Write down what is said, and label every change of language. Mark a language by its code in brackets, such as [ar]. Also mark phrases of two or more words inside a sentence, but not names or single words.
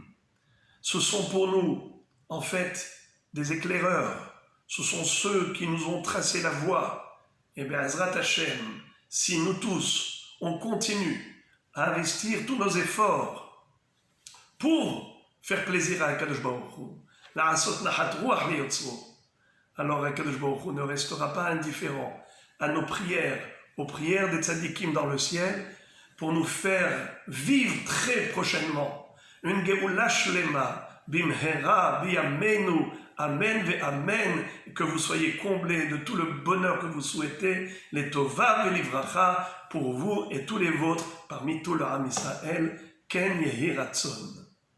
[fr] Ce sont pour nous, en fait, des éclaireurs. Ce sont ceux qui nous ont tracé la voie. Et bien, [he] עזרת השם, [fr] si nous tous, on continue à investir tous nos efforts pour faire plaisir à Akadosh Baruch Hu, [he] לעשות נחת רוח ליוצרו, [fr] alors Akadosh Baruch Hu ne restera pas indifférent à nos prières, aux prières des tzaddikim dans le ciel, pour nous faire vivre très prochainement une [he] גאולה שלמה במהרה בימינו אמן ואמן, [fr] que vous soyez comblés de tout le bonheur que vous souhaitez, les [he] טובה ולברכה, [fr] pour vous et tous les vôtres, parmi tout le [he] עם ישראל, כן יהי רצון.